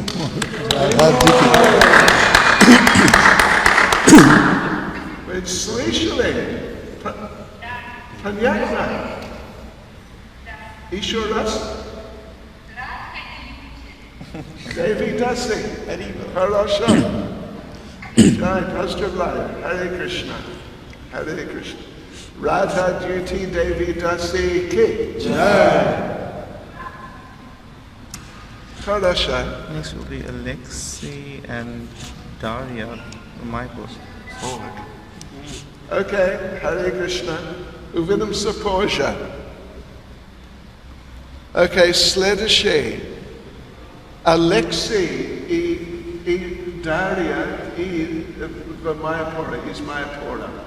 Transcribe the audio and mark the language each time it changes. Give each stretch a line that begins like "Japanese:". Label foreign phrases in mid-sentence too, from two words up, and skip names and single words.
Russian: Вы слышали? Понятно? Еще раз. Devi Dasi. Хорошо. Jai, поздравляю. Hare Krishna. Hare Krishna.
Hindi: Radha Duty Devi Dasi Ki Jai.
Russian: Хорошо.
English: Next will be Alexei and Daria from my post.
Russian: Okay, Hare Krishna. Увидим се позже. Okay, следующий. Alexei и Daria и в Майяпура, из Майяпура.